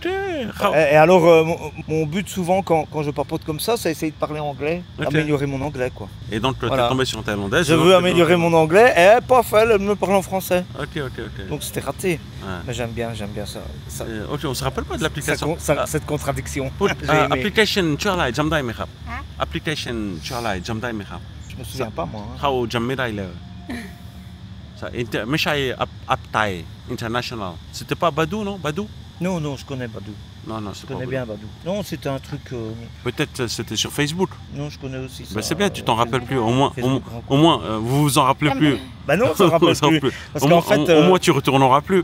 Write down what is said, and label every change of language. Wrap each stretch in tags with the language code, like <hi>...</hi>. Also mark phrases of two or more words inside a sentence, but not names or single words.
<fr>Et alors, mon but souvent, quand je papote comme ça, c'est essayer de parler anglais, Ok. améliorer mon anglais, quoi. Et donc, tu Voilà. es tombé sur une Thaïlandaise. Je et donc, veux tu- améliorer mon anglais, et paf, elle me parle en français. Ok. Donc c'était raté. Ouais. Mais j'aime bien ça. Ok, on se rappelle pas de l'application. Cette contradiction.</fr> <th>พูด</th> <fr>J'ai aimé.</fr> <th>application ชื่ออะไรจำได้ไหมครับ ฮะ application ชื่ออะไรจำได้ไหมครับ</th> <fr>Je me souviens pas, moi. Hein.</fr> <th>เขาจำไม่ได้เลย ไม่ใช่ App Thai International.</th> <fr>C'était pas Badoo, non? Badoo? Non, je connais Badou. Non, Je c'est pas connais Badoo. bien Badou. Non, c'était un truc. Peut-être c'était sur Facebook. Non, je connais aussi ça. Ben, c'est bien, tu t'en rappelles plus. Au moins, Facebook, au moins vous vous en rappelez plus. Bah non, ça me rappelle Vous en plus. plus. Parce Au qu'en moins- fait. au moins tu retourneras plus.</fr>